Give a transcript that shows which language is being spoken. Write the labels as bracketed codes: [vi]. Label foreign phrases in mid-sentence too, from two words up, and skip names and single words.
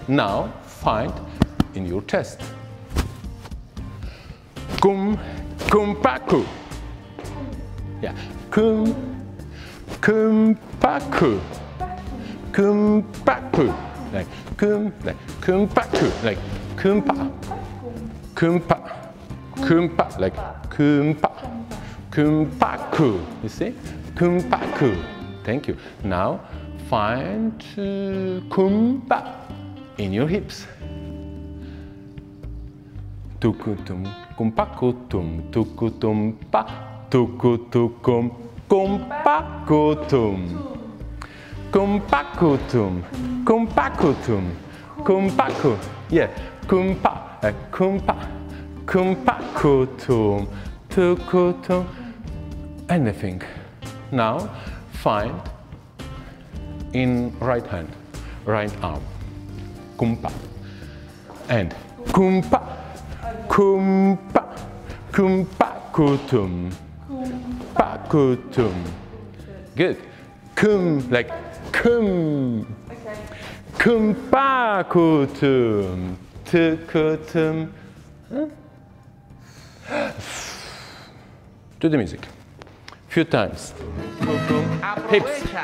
[en] Now find in your chest. Kum, kumpaku. Yeah. Kum, kumpaku. Kumpaku. Like kumpaku. Like kumpa. Kumpa. Kumpa. Like kumpa. Kumpaku. You see? Kumpaku. Thank you. Now find kumpa in your hips. Tukutum, kumpakutum, tukutum pa, tukutukum, kumpakutum. Kumpakutum, kumpakutum, kumpaku. Yeah, kumpa, kumpa, kumpakutum, tukutum. Anything. Now find in right hand, right arm, kumpa, and kumpa, kumpa, kumpakutum, pakutum. Good. Kum, like kum. Okay. Kumpakutum, tukutum. Huh? To the music. Few times. Hips.